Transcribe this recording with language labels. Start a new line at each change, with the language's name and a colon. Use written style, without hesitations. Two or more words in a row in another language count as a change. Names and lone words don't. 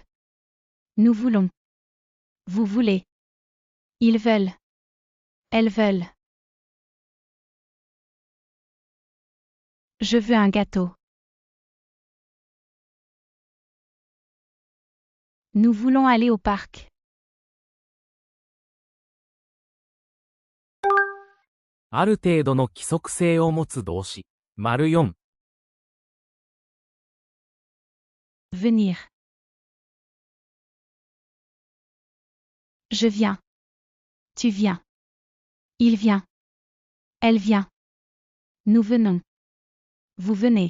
French: Nous voulons. Vous voulez. Ils veulent. Elles veulent. Je veux un gâteau. Nous voulons aller au parc.
Japanese: ある程度の規則性を持つ動詞。丸4。
French: Venir. Je viens. Tu viens. Il vient. Elle vient. Nous venons. Vous venez.